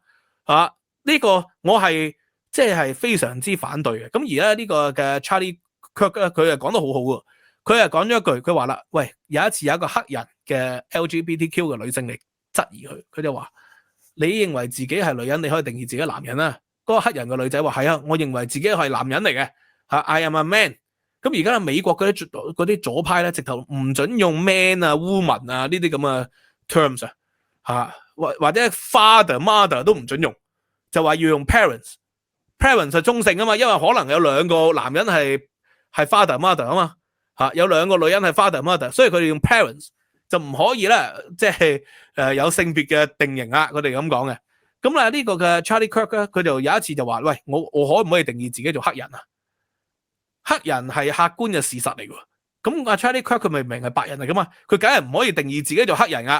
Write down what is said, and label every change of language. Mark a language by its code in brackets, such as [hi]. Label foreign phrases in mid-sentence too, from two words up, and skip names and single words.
[yue] 呢個我係即係非常之反對嘅。咁而咧呢個嘅 Charlie Kirk 咧，佢係講得好好喎。佢係講咗一句，佢話啦，喂，有一次有一個黑人嘅 LGBTQ 嘅女性嚟質疑佢，佢就話：你認為自己係女人，你可以定義自己係男人啦。嗰個黑人嘅女仔話：係啊，我認為自己係男人嚟嘅 ， [en] I am a man。 [yue] 咁而家美國嗰啲左派咧，直頭唔准用 man 啊、woman 啊呢啲咁嘅 terms 或者 father、mother 都唔准用，就話要用 parents。parents 係中性啊嘛，因為可能有兩個男人係 father-mother 啊嘛，有兩個女人係 father-mother，所以佢哋用 parents 就唔可以咧，即係有性別嘅定型啊，佢哋咁講嘅。咁呢個嘅 Charlie Kirk 咧，佢就有一次就話：喂，我可唔可以定義自己做黑人啊？黑人係客觀嘅事實嚟㗎。咁Charlie Kirk 佢明明係白人嚟噶嘛，佢梗係唔可以定義自己做黑人啊。